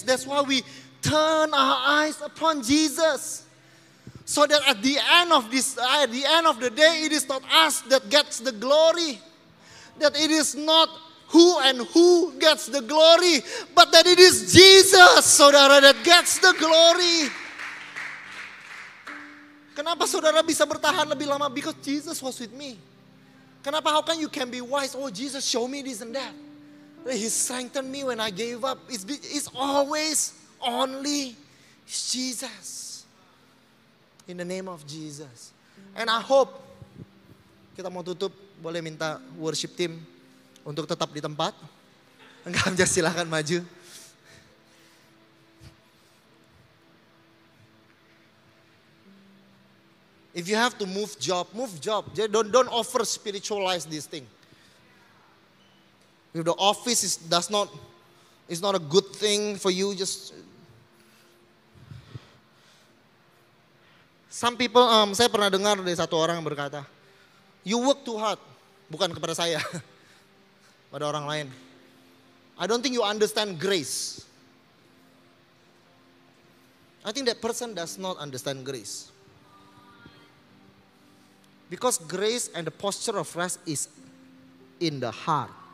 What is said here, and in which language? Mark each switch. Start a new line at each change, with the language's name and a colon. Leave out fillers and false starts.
English: That's why we turn our eyes upon Jesus. So that at the end of the day, it is not us that gets the glory. That it is not who gets the glory, but that it is Jesus, saudara, that gets the glory.
Indonesian: Kenapa saudara bisa bertahan lebih lama?
English: Because Jesus was with me.
Indonesian: Kenapa?
English: How can you be wise? Oh, Jesus show me this and that. He strengthened me when I gave up. It's always only Jesus. In the name of Jesus. And I hope,
Indonesian: kita mau tutup, boleh minta worship team untuk tetap di tempat. Enggak, just silahkan maju.
English: If you have to move job, move job. Don't over spiritualize this thing. If the office is not a good thing for you, just some people,
Indonesian: saya pernah dengar dari satu orang yang berkata,
English: you work too hard.
Indonesian: Bukan kepada saya, pada orang lain.
English: I don't think you understand grace. I think that person does not understand grace. Because grace and the posture of rest is in the heart.